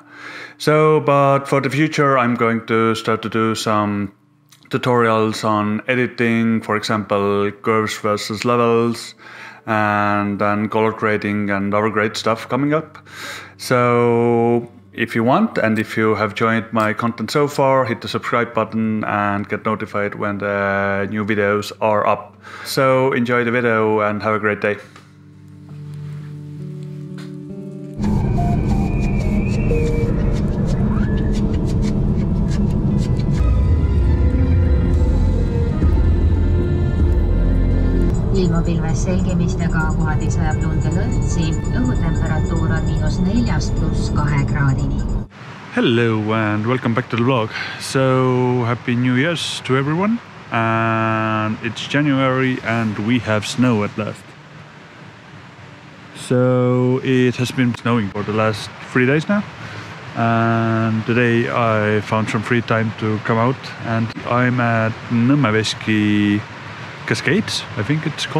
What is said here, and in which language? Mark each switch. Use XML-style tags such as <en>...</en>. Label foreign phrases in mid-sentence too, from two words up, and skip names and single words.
<en>So, but for the future, I'm going to start to do some tutorials on editing, for example, curves versus levels, and then color grading and other great stuff coming up. So if you want, and if you have joined my content so far, hit the subscribe button and get notified when the new videos are up. So enjoy the video and have a great day.</en> <et>Ilmapilves selgimistega kohati sajab lunde lõtsi, õhutemperatuur on -4 +2 kraadini.</et> <en>Hello and welcome back to the vlog. So happy New Year's to everyone, and it's January and we have snow at last. So it has been snowing for the last 3 days now, and today I found some free time to come out, and I'm at Nõmmeveski Cascades, I think it's called.</en>